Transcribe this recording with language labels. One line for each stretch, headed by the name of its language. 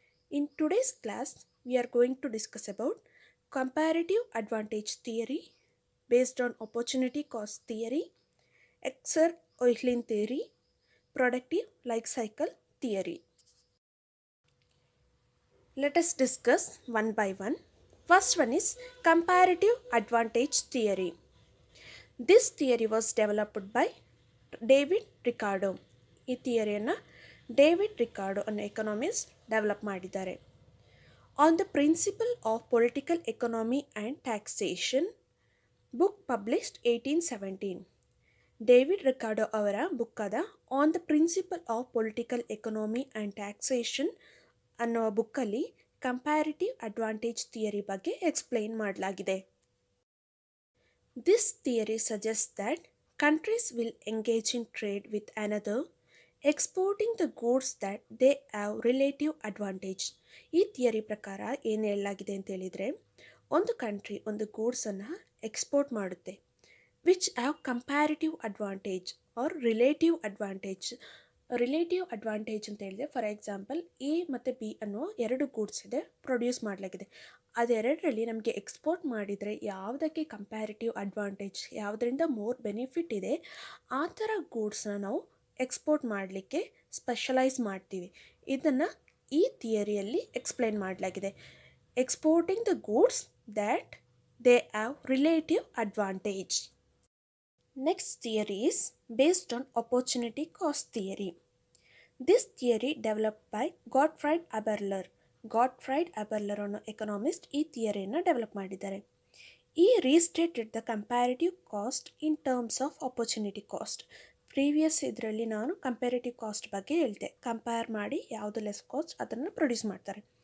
English: In today's class, we are going to discuss about comparative advantage theory based on opportunity cost theory, Oihlin theory, productive life cycle theory. Let us discuss one by one. First one is comparative advantage theory. This theory was developed by David Ricardo.
Kannada: ಈ ಥಿಯರಿಯನ್ನು David Ricardo ಅನ್ನೋ economist develop ಮಾಡಿದ್ದಾರೆ.
English: On the principle of political economy and taxation, book published 1817.
Kannada: David Ricardo ಅವರ book ಆದ on the principle of political economy and taxation ಅನ್ನೋ ಬುಕ್ಕಲ್ಲಿ comparative advantage theory ಬಗ್ಗೆ explain ಮಾಡಲಾಗಿದೆ.
English: This theory suggest that countries will engage in trade with another, exporting the goods that they have relative advantage.
Kannada: ಈ theory ಪ್ರಕಾರ ಏನು ಹೇಳಲಾಗಿದೆ ಅಂತ ಹೇಳಿದರೆ, ಒಂದು ಕಂಟ್ರಿ ಒಂದು ಗೂಡ್ಸನ್ನು ಎಕ್ಸ್ಪೋರ್ಟ್ ಮಾಡುತ್ತೆ
English: Which have comparative advantage or relative advantage.
Kannada: Relative advantage ಅಂತ ಹೇಳಿದ್ರೆ, ಫಾರ್ ಎಕ್ಸಾಂಪಲ್ ಎ ಮತ್ತು ಬಿ ಅನ್ನೋ ಎರಡು ಗೂಡ್ಸ್ ಇದೆ, ಪ್ರೊಡ್ಯೂಸ್ ಮಾಡಲಾಗಿದೆ. ಅದೆರಡರಲ್ಲಿ ನಮಗೆ ಎಕ್ಸ್ಪೋರ್ಟ್ ಮಾಡಿದರೆ ಯಾವುದಕ್ಕೆ ಕಂಪ್ಯಾರಿಟಿವ್ ಅಡ್ವಾಂಟೇಜ್, ಯಾವುದರಿಂದ ಮೋರ್ ಬೆನಿಫಿಟ್ ಇದೆ, ಆ ಥರ ಗೂಡ್ಸ್ನ ನಾವು ಎಕ್ಸ್ಪೋರ್ಟ್ ಮಾಡಲಿಕ್ಕೆ ಸ್ಪೆಷಲೈಸ್ ಮಾಡ್ತೀವಿ. ಇದನ್ನು ಈ ಥಿಯರಿಯಲ್ಲಿ ಎಕ್ಸ್ಪ್ಲೈನ್ ಮಾಡಲಾಗಿದೆ.
English: Exporting the goods that they have relative advantage. Next theory is based on opportunity cost theory. This theory developed by Gottfried Haberler.
Kannada: Gottfried Haberler ಅನ್ನೋ ಎಕನಾಮಿಸ್ಟ್ ಈ ಥಿಯರಿಯನ್ನು ಡೆವಲಪ್ ಮಾಡಿದ್ದಾರೆ.
English: ಈ restated the comparative cost in terms of opportunity cost.
Kannada: Previous ಇದರಲ್ಲಿ ನಾನು comparative cost ಬಗ್ಗೆ ಹೇಳ್ತೆ. Compare ಮಾಡಿ ಯಾವುದು ಲೆಸ್ ಕಾಸ್ಟ್ ಅದನ್ನು ಪ್ರೊಡ್ಯೂಸ್ ಮಾಡ್ತಾರೆ.